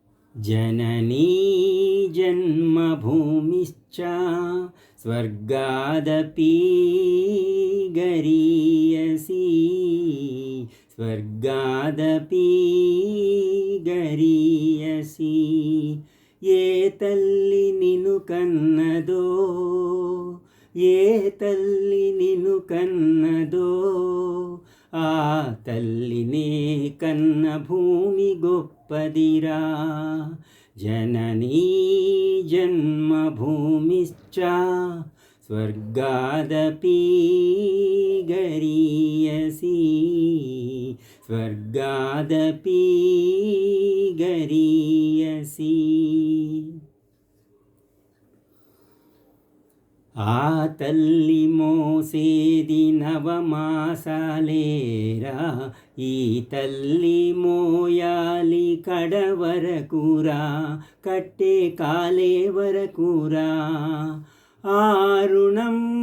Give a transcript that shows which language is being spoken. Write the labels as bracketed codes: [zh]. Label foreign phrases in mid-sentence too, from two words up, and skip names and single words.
[sa] जननी जन्मभूमिश्च स्वर्गादपि गरीयसी स्वर्गादपि [te] गरीयसी ఏ తల్లి నిను కన్నదో ఏ తల్లి నిను కన్నదో ఆ తల్లినే కన్న భూమి గొప్పదిరా [sa] జననీ జన్మభూమిశ్చ స్వర్గాదపి గరీయసి స్వర్గాదపి గరీయసి [te] ఆ తల్లి మోసేది నవమాసాలేరా ఈ తల్లి మోయాలి కడవరకురా కట్టే కాలే వరకురా ఆ రుణం